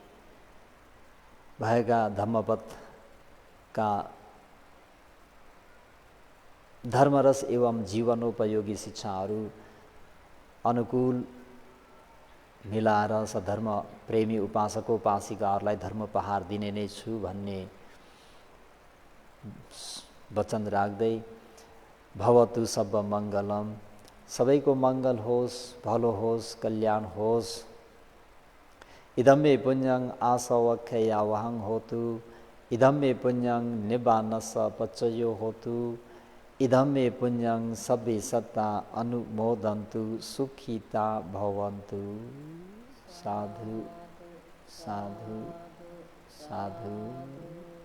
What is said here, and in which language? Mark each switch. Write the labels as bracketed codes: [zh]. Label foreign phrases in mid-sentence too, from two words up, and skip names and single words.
[ne] भएका धम्मपदका धर्मरस एवं जीवनोपयोगी शिक्षाहरू अनुकूल मिलाएर सधर्म प्रेमी उपासकोपासिकाहरूलाई धर्मोपहार दिने नै छु भन्ने वचन राख्दै [pi] भवतु सब मङ्गलम, [ne] सबैको मङ्गल होस्, भलो होस्, कल्याण होस्। [pi] इदं मे पुण्यं आसवख्ययावहं होतु, इदं मे पुण्यं निब्बानस्स पच्चयो होतु इदं मे पुण्यं सब्बे सत्ता अनुमोदन्तु सुखिता भवन्तु। साधु साधु साधु।